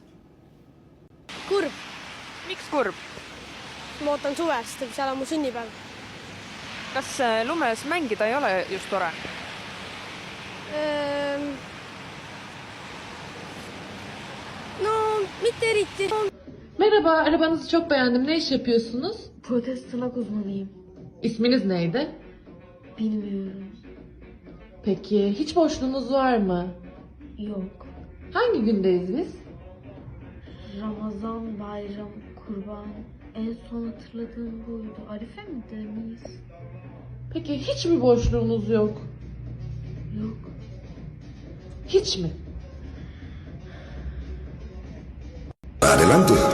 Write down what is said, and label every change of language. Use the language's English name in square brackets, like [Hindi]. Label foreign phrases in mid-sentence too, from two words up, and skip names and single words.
[Estonian] Kurb. Miks kurb? Ma ootan suvest, seal on mu sünnipäev. Kas lumes mängida ei ole just tore? No, mitte eriti. [Turkish] Merhaba, arabanızı çok beğendim. Ne iş yapıyorsunuz? Protestolog uzmanıyım. İsminiz neydi? Bilmiyorum. Peki, hiç boşluğunuz var mı? Yok. Hangi gündeyiz biz? Ramazan, bayram, kurban. En son hatırladığım buydu. Arife mi demeyiz? Peki, hiç mi boşluğunuz yok? Yok. Hiç mi? Adelante.